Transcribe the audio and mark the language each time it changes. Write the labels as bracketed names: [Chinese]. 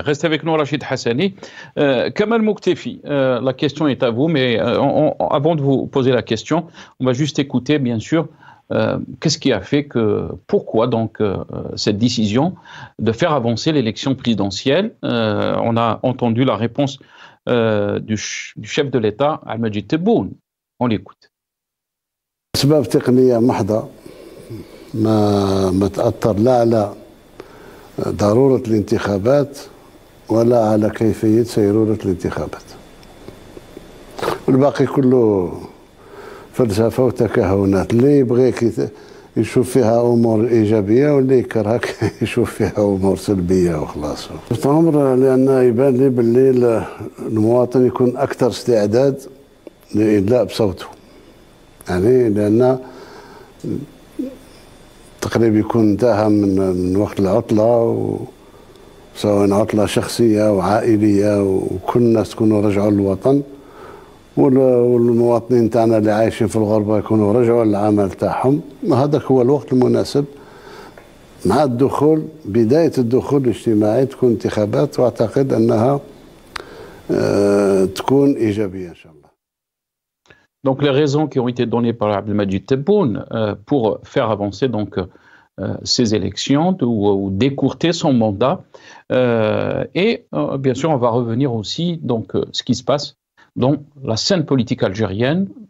[French] Restez avec nous, Rachid Hassani. Kamal Mouktefi, la question est à vous, mais avant de vous poser la question, on va juste écouter, bien sûr, qu'est-ce qui a fait pourquoi donc cette décision de faire avancer l'élection présidentielle? On a entendu la réponse du chef de l'État, Al-Majid Tebboune. On l'écoute. [Arabic] أسباب تقنية محضة ما تأثر لا على ضرورة الانتخابات ولا على كيفية سيرورة الانتخابات. والباقي كله فلسفة وتكهنات. اللي يبغيك يشوف فيها أمور إيجابية واللي يكرهك يشوف فيها أمور سلبية وخلاص. الأمر لأن يبان لي بالليل المواطن يكون أكثر استعداد لإدلاء بصوته. يعني لأن تقريبا يكون انتهى من وقت العطلة، سواء عطلة شخصية أو عائلية، وكل الناس تكونوا رجعوا للوطن، والمواطنين تاعنا اللي عايشين في الغربة يكونوا رجعوا للعمل تاعهم. هذاك هو الوقت المناسب مع الدخول، بداية الدخول الاجتماعي تكون انتخابات، واعتقد أنها تكون إيجابية إن شاء الله. [French] Donc les raisons qui ont été données par Abdelmajid Tebboune pour faire avancer donc ces élections ou décourter son mandat, et bien sûr on va revenir aussi donc ce qui se passe dans la scène politique algérienne.